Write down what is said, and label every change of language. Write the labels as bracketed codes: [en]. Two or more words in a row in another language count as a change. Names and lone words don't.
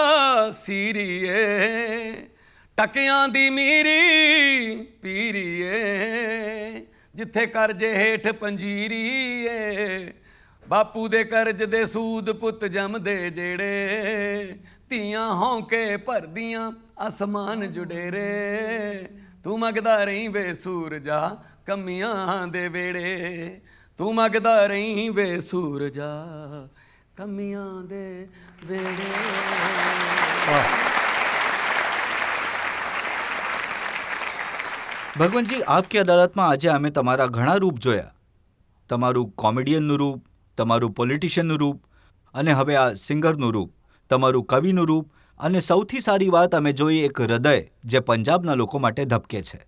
[pa] ਸੀਰੀਏ ਟਕਿਆਂ ਦੀ ਮੀਰੀ ਪੀਰੀਏ ਜਿੱਥੇ ਕਰਜੇ ਹੇਠ ਪੰਜੀਰੀਏ ਬਾਪੂ ਦੇ ਕਰਜ਼ ਦੇ ਸੂਦ ਪੁੱਤ ਜੰਮਦੇ ਜਿਹੜੇ ਧੀਆਂ ਹੌਂਕੇ ਭਰਦੀਆਂ ਅਸਮਾਨ ਜੁਡੇਰੇ ਤੂੰ ਮੰਗਦਾ ਰਹੀਂ ਵੇ ਸੂਰਜਾ ਕਮੀਆਂ ਦੇ ਵੇੜੇ ਤੂੰ ਮੰਗਦਾ ਰਹੀਂ ਵੇ ਸੂਰਜਾ ਕਮੀਆਂ ਦੇ ਵੇੜੇ. [gu] ભગવંતજી, આપકી અદાલતમાં આજે અમે તમારા ઘણા રૂપ જોયા. તમારું કોમેડિયનનું રૂપ, તમારું પોલિટિશિયનનું રૂપ અને હવે આ સિંગરનું રૂપ, તમારું કવિનું રૂપ અને સૌથી સારી વાત અમે જોઈ એક હૃદય જે પંજાબના લોકો માટે ધબકે છે.